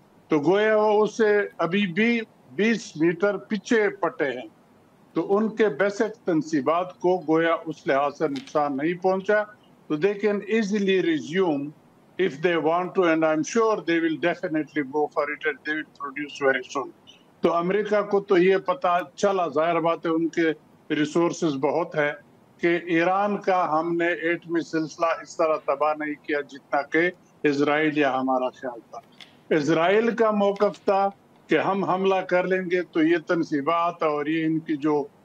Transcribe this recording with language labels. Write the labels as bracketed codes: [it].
[ur] تو گویا وہ اسے ابھی بھی 20 میٹر پیچھے پٹے ہیں. تو ان کے بیسک تنصیبات کو گویا اس لحاظ سے نقصان نہیں پہنچا. [en] So they can easily resume if they want to, and I'm sure they will definitely go for it and they will produce very soon. [ur] تو امریکہ کو تو یہ پتا چلا، ظاہر بات ہے ان کے ریسورسز بہت ہے، کہ ایران کا ہم نے ایٹمی سلسلہ اس طرح تباہ نہیں کیا جتنا کہ اسرائیل یا ہمارا خیال تھا. اسرائیل کا موقف تھا کہ ہم حملہ کر لیں گے تو یہ تنصیبات اور یہ ان کی جو